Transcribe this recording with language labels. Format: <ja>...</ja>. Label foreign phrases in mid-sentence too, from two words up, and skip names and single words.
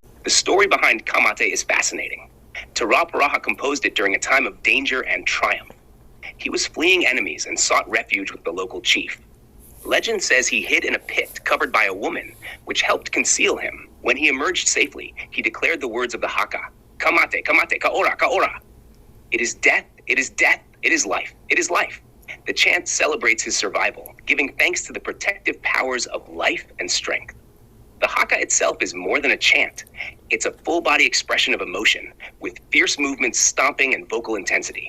<en>The story behind Ka mate is fascinating. Te Rauparaha composed it during a time of danger and triumph. He was fleeing enemies and sought refuge with the local chief. Legend says he hid in a pit covered by a woman, which helped conceal him. When he emerged safely, he declared the words of the haka,</en> <mi>Ka mate, ka ora, ka ora.</mi> <en>It is death, it is death, it is life, it is life. The chant celebrates his survival, giving thanks to the protective powers of life and strength. The haka itself is more than a chant. It's a full-body expression of emotion, with fierce movements, stomping, and vocal intensity.</en>